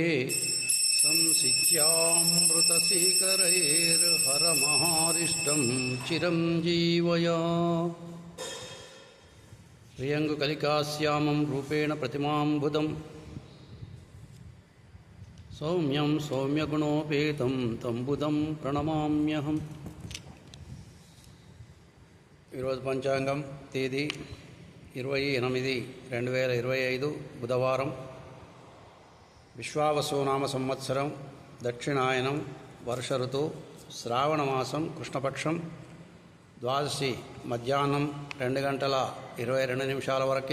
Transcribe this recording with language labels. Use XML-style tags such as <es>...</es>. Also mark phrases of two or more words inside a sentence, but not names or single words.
<sa>संसिच्यामृतशीकरैर्हरमहारिष्टं चिरं जीवया प्रियङ्गुकलिकाश्यामं रूपेण प्रतिमां बुधं सौम्यं सौम्यगुणोपेतं तं बुधं प्रणमाम्यहम्।</sa> <te>ఈరోజు పంచాంగం తేదీ 28/2025 బుధవారం. విశ్వావసునామ సంవత్సరం, దక్షిణాయనం, వర్ష ఋతువు, శ్రావణమాసం, కృష్ణపక్షం, ద్వాదశి మధ్యాహ్నం 2:22 వరకు.</te>